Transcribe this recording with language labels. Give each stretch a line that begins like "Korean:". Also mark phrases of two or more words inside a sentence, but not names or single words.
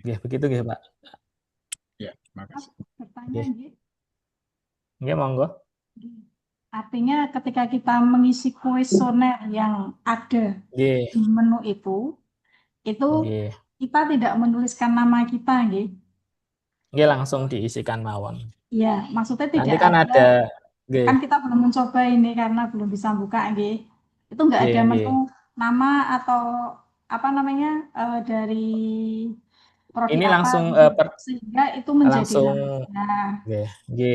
Indonesian: Ya, begitu nggih, Pak. Ya, makasih. Pertanyaan nggih. Nggih, monggo. Artinya ketika kita mengisi kuesioner yang ada di menu itu kita tidak menuliskan nama kita, nggih. Nggih, langsung diisikan mawon. Iya, maksudnya tidak nanti kan ada kan kita belum mencoba ini karena belum bisa buka, nggih. Itu enggak ada menu nama atau apa namanya dari prodi ini apa langsung sehingga itu menjadi langsung nggih.